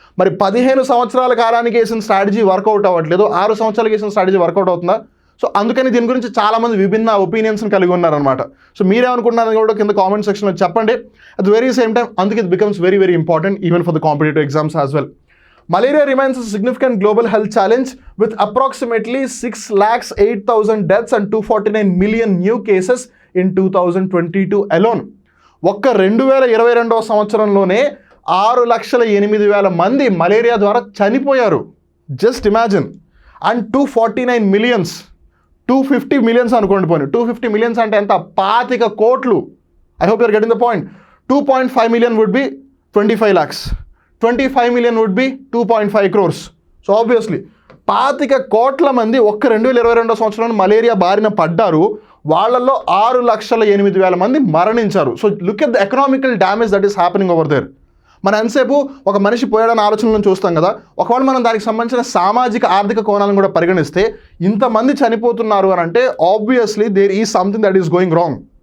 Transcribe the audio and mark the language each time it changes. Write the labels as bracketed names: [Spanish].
[Telugu] మరి 15 సంవత్సరాల కాలానికి వేసిన స్ట్రాటజీ వర్కౌట్ అవ్వట్లేదు, 6 సంవత్సరాలకి వేసిన స్ట్రాటజీ వర్కౌట్ అవుతుందా? సో అందుకని దీని గురించి చాలామంది విభిన్న ఒపీనియన్స్ని కలిగి ఉన్నారనమాట. సో మీరేమనుకుంటున్నారని కూడా కింద కామెంట్ సెక్షన్లో చెప్పండి. [English] At the very same time అందుకే it becomes very important even for the competitive exams as well. Malaria remains a significant global health challenge with approximately 6,08,000 deaths and 249 million new cases in 2022 alone. [Telugu] ఒక్క 2022వ సంవత్సరంలోనే 6,08,000 మంది malaria ద్వారా చనిపోయారు. [English] Just imagine. [Telugu] And 249 millions, 250 millions అనుకోండి, పోనీ 250 millions అంటే ఎంత? 25 కోట్లు. [English] I hope you're getting the point. 2.5 million would be 25 lakhs. 25 million would be 2.5 crores. [Telugu] So obviously 25 కోట్ల మంది ఒక్క 2022వ సంవత్సరంలో మలేరియా బారిన పడ్డారు. వాళ్ళల్లో 6,08,000 మంది మరణించారు. [English] So look at the economical damage that is happening over there. [Telugu] మనం ఎంతసేపు ఒక మనిషి పోయాడని ఆలోచనలను చూస్తాం కదా, ఒకవేళ మనం దానికి సంబంధించిన సామాజిక ఆర్థిక కోణాలను కూడా పరిగణిస్తే ఇంతమంది చనిపోతున్నారు అని అంటే obviously [English] There is something that is going wrong.